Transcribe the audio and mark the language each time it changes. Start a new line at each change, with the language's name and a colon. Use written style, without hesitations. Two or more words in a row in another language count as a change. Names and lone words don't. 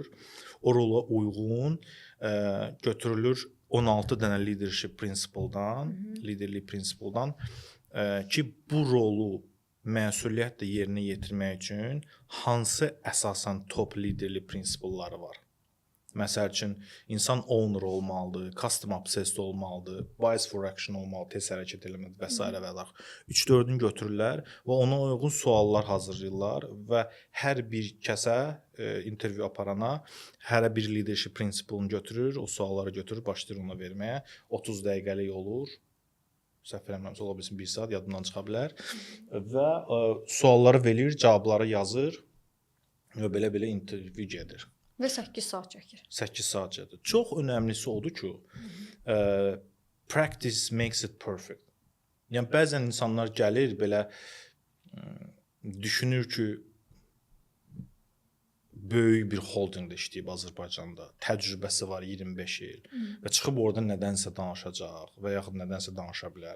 Azerbaijani: O rola uyğun götürülür 16 dənə
English: leadership principle-
Azerbaijani: dan, liderlik principle-dan ki, bu rolu məsuliyyətlə yerinə yetirmək üçün hansı əsasən top liderlik prinsipləri var? Məsəl üçün insan owner olmalıdır,
English: customer obsessed
Azerbaijani: olmalıdır,
English: bias for action
Azerbaijani: olmalı, tez hərəkət eləməli və s. və l. 3-4-ünü götürürlər və ona uyğun suallar hazırlayırlar və hər bir kəsə intervyu aparana hər bir leadership prinsipini götürür, o sualları götürür, başlayır ona verməyə. 30 dəqiqəlik olur. Səhv eləmirəmsə ola bilsin 1 saat yadından çıxa bilər və sualları verir, cavabları yazır və belə intervyu gedir. Və 8 saat çəkir. 8 saat çəkir. Çox önəmlisi odur ki,
English: practice makes it perfect.
Azerbaijani: Yəni bəzən insanlar gəlir belə düşünür ki, böyük bir holdingdə işləyib Azərbaycanda, təcrübəsi var 25 il və çıxıb orada nədənsə danışacaq və yaxud nədənsə danışa bilər.